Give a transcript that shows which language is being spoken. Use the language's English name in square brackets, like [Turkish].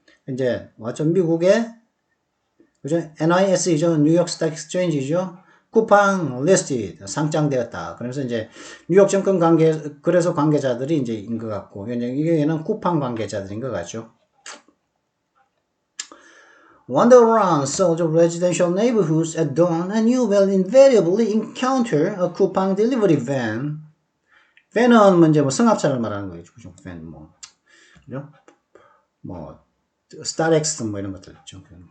[Korean] 이제 왔죠. 미국의 그죠? NYSE죠. 뉴욕 스탁 익스체인지죠. 쿠팡 리스트 상장되었다. 그래서 이제 뉴욕 증권 거래소 관계자들이 이제 인 것 같고, 이게는 쿠팡 관계자들인 것 같죠. [English] Wander around such residential neighborhoods at dawn, and you will invariably encounter a Coupang delivery van. [Korean] van은 이제 뭐 승합차를 말하는 거겠죠, 그죠? van 그죠? 뭐 스타렉스 뭐 이런 것들 있죠.